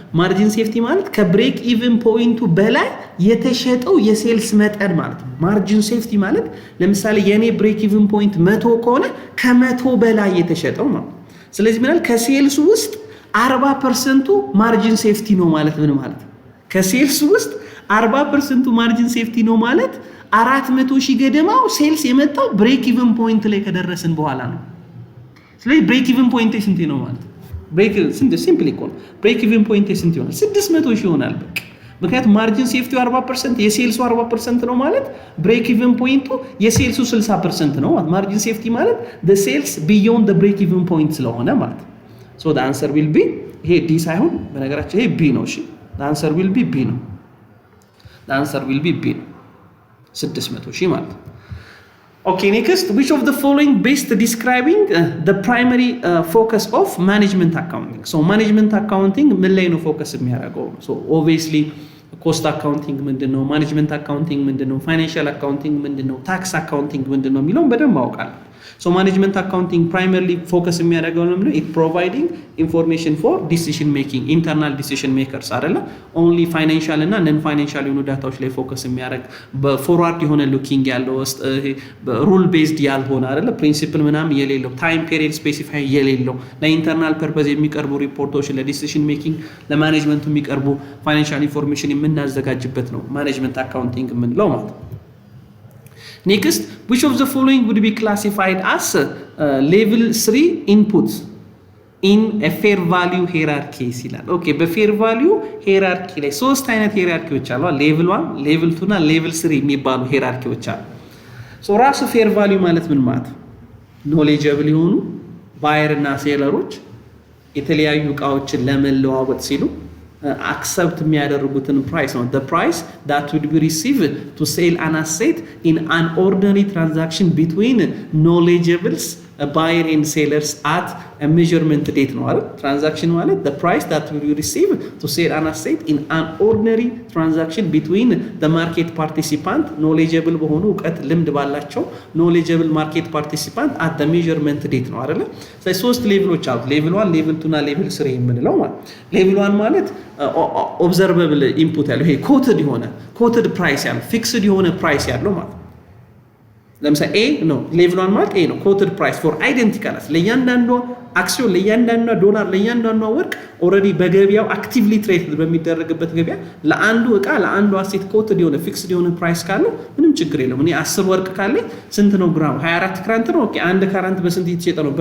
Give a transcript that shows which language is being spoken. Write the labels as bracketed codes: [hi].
[am] ማርጂን ሴፍቲ ማለት ከብሬክ ኢቭን ፖይንቱ በላይ የተሸጠው የሴልስ መጠን ማለት ነው። ማርጂን ሴፍቲ ማለት ለምሳሌ የኔ ብሬክ ኢቭን ፖይንት 100 ከሆነ ከ100 በላይ የተሸጠው ማለት። ስለዚህ ምናል ከሴልሱ ውስጥ 40% ማርጂን ሴፍቲ ነው ማለት ምን ማለት ነው? ከሴልሱ ውስጥ 40% ማርጂን ሴፍቲ ነው ማለት 400,000 ገደማው ሴልስ የመጣው ብሬክ ኢቭን ፖይንት ላይ ከደረስን በኋላ ነው። ስለዚህ ብሬክ ኢቭን ፖይንት ስንት ነው ማለት? ብሬክ ስንት ሲምፕሊ እኮ ነው። ብሬክ ኢቭን ፖይንት ስንት ይሆናል? 600,000 ይሆናል በቃ። ምክንያቱም ማርጂን ሴፍቲው 40% የሴልሱ 40% ነው ማለት ብሬክ ኢቭን ፖይንቱ የሴልሱ 60% ነው ማለት። ማርጂን ሴፍቲ ማለት [en] the sales beyond the break even point [am] ስለሆነ ማለት። [en] so the answer will be [am] ይሄ ዲ ሳይሆን በነገራችን ይሄ ቢ ነው። እሺ [en] the answer will be [am] ቢ ነው። the answer will be ቢ ነው 600,000 ማለት። [en] Okay, next, which of the following best describing the primary focus of management accounting? [am] So management accounting ምን ላይ ነው ፎከስ የሚያደርገው? So obviously cost accounting ምንድነው? management accounting ምንድነው? financial accounting ምንድነው? tax accounting ምንድነው የሚለውን በደንብ አውቃለሁ። ሶ ማኔጅመንት አካውንቲንግ ፕራይመርሊ ፎከስ የሚያደርገው ነው [en] ኢት ፕሮቫይዲንግ ኢንፎርሜሽን ፎር ዲሲዥን ሜኪንግ ኢንተርናል ዲሲዥን ሜከርስ [am] አይደለ ኦንሊ ፋይናንሻል እና ነን ፋይናንሻል የሆኑ ዳታዎች ላይ ፎከስ የሚያደርግ በፎርዋርድ የሆነ ሉኪንግ ያለው ሩል ቤዝድ ያልሆነ አይደለ ፕሪንሲፕል ምናምን የሌለው ታይም ፔሪድ ስፔሲፋይ የሌለው ለኢንተርናል ፐርፐዝ የሚቀርቡ ሪፖርቶች ለዲሲዥን ሜኪንግ ለማኔጅመንቱ የሚቀርቡ ፋይናንሻል ኢንፎርሜሽን የምናዘጋጅበት ነው ማኔጅመንት አካውንቲንግ የምንለው ማለት ነው። [en] Next, which of the following would be classified as level 3 inputs in a fair value hierarchy [am] ይላል። ኦኬ በፌር ቫልዩ ሂራርኪ ላይ ሶስት አይነት ሂራርኪዎች አሉ። ሌቭል 1 ሌቭል 2 እና ሌቭል 3 የሚባሉ ሂራርኪዎች አሉ። ሶ ራሱ ፌር ቫልዩ ማለት ምን ማለት ነው? ኖሌጀብል የሆኑ ባየር እና ሴለሮች የተለያዩ እቃዎችን ለመለዋወጥ ሲሉ accept የሚያደርጉትን ፕራይስ ነው። [en] the price that would be received to sell an asset in an ordinary transaction between knowledgeables buyer and sellers at a measurement date ነው አይደል? transaction ማለት the price that would be received to sell an asset in an ordinary transaction between the market participant knowledgeable [am] በሆኑ እውቀት ልምድ ባላቸው [en] knowledgeable market participant at the measurement date ነው አይደል? [am] ስለዚህ ሶስት ሌቭሎች አሉ። ሌቭል 1 ሌቭል 2 እና ሌቭል 3 የምንለው ማለት ሌቭል 1 ማለት ኦብዘርቨብል ኢንፑት ያለው ይሄ ኮትድ ፕራይስ ያለው ፊክስድ የሆነ ፕራይስ ያለው ማለት ለምሳሌ ኤ ነው ሌቭል 1 ማለት ኤ ነው ኮትድ ፕራይስ ፎር አይደንቲካል ለእያንዳንዱ አክሲዮን ለእያንዳንዱ ዶላር ለእያንዳንዱ ወርቅ ኦልሬዲ በገበያው አክቲቭሊ ትሬድ በሚደረግበት ገበያ ለአንዱ እቃ ለአንዱ አሴት ኮትድ የሆነ ፊክስድ የሆነ ፕራይስ ካለው ምንም ችግር የለውም። እኔ 10 ወርቅ ካለኝ ስንት ነው ግራም 24 ካራንት ነው። ኦኬ አንድ ካራንት በስንት እየተሸጠ ነው?